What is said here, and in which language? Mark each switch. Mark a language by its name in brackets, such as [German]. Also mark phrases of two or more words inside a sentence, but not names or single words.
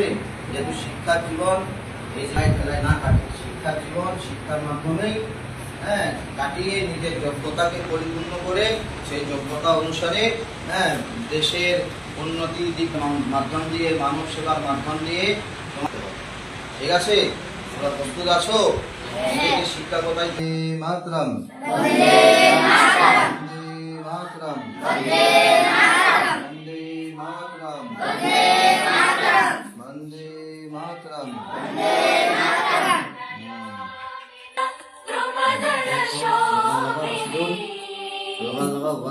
[Bangla] যেহেতু শিক্ষার জীবন এই খেলায় না কাটে, শিক্ষার জীবন শিক্ষার মাধ্যমেই কাটিয়ে নিজের যোগ্যতাকে পরিপূর্ণ করে সেই যোগ্যতা অনুসারে দেশের উন্নতির দিক মাধ্যম দিয়ে, মানব সেবার মাধ্যম দিয়ে, ঠিক আছে। তোমরা প্রস্তুত আছো? শিক্ষা কোথায়? [Sanskrit] মাতরম वंदे मातरम मातरम वंदे मातरम वंदे मातरम वंदे मातरम वंदे मातरम वंदे मातरम वंदे मातरम